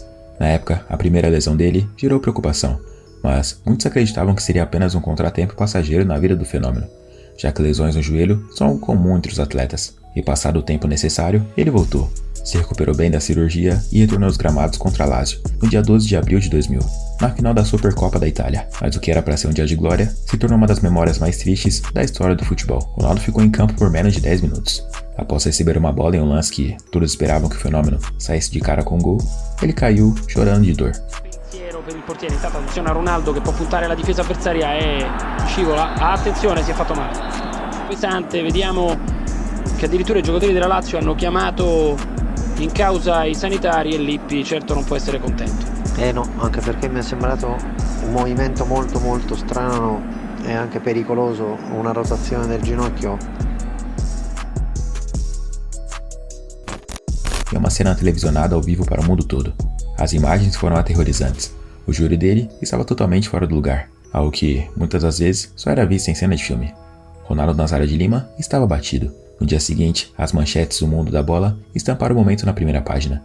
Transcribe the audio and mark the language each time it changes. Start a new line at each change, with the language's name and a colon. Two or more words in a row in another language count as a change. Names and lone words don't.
Portuguese: Na época, a primeira lesão dele gerou preocupação, mas muitos acreditavam que seria apenas um contratempo passageiro na vida do Fenômeno, já que lesões no joelho são algo comum entre os atletas, e passado o tempo necessário, ele voltou, se recuperou bem da cirurgia e retornou aos gramados contra a Lazio, no dia 12 de abril de 2000, na final da Supercopa da Itália. Mas o que era para ser um dia de glória, se tornou uma das memórias mais tristes da história do futebol. Ronaldo ficou em campo por menos de 10 minutos. Após receber uma bola em um lance que todos esperavam que o Fenômeno saísse de cara com um gol, ele caiu chorando de dor.
Italian: Per il portiere, intanto attenzione a Ronaldo che può puntare la difesa avversaria e scivola, attenzione, si è fatto male. Pesante, vediamo che addirittura i giocatori della Lazio hanno chiamato in causa i sanitari e Lippi certo non può essere contento. No, anche perché mi è sembrato un movimento molto strano e anche pericoloso, una rotazione del ginocchio.
Portuguese: É uma cena televisionada ao vivo para o mundo todo. As imagens foram aterrorizantes. O joelho dele estava totalmente fora do lugar, algo que, muitas das vezes, só era visto em cena de filme. Ronaldo Nazário de Lima estava batido. No dia seguinte, as manchetes do mundo da bola estamparam o momento na primeira página.